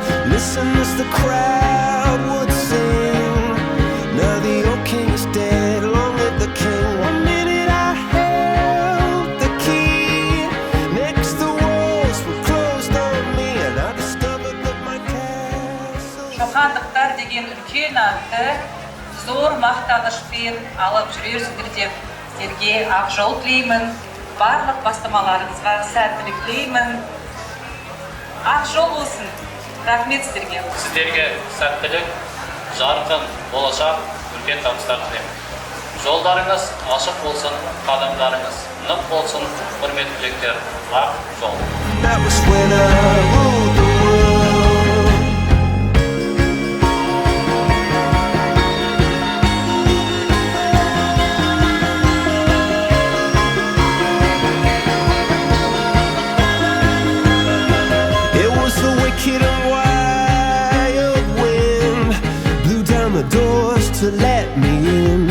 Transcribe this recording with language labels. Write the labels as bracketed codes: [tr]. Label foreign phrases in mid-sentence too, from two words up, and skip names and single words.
[en] Listen as the crowd would sing. Now the old king is dead, long live the king. One minute I held the key. Next the walls were closed on me, and I discovered that my castle. [kk] Шоқандықтар деген үлкен атты зор мақтанышпен алып жүресіздер деп сіздерге ақ жол тілеймін. Барлық бастамаларыңызға сәттілік тілеймін. Ақ жол болсын. Рахмет сіздерге. Сіздерге сәттілік, жарқын болашақ, үлкен табыстар тілеймін. Жолдарыңыз ашық болсын, қадамдарыңыз нық болсын, құрметті түлектер. Ақ жол. [en] That was when I ruled the world. It was the wicked and wild wind blew down the doors to let me in.